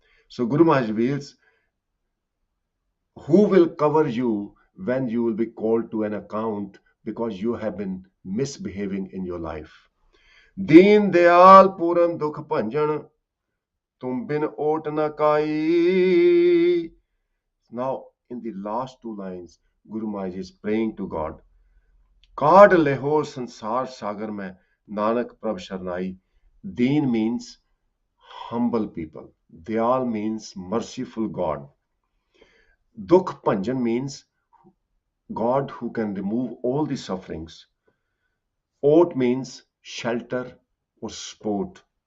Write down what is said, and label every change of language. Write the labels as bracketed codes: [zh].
[en] So Guru Maharaj reveals, who will cover you when you will be called to an account because you have been misbehaving in your life? [pa] Deen Dayal Puran Dukh Panjan, Tum bin ot na kai. [en] Now, in the last two lines, Guru Maharaj is praying to God. [pa] काढ़ लेहो संसार सागर में Nanak Prabh Sharnai. [en] Deen means humble people. Dayal means merciful God. Dukh Panjan means God who can remove all the sufferings. Ot means shelter or sport.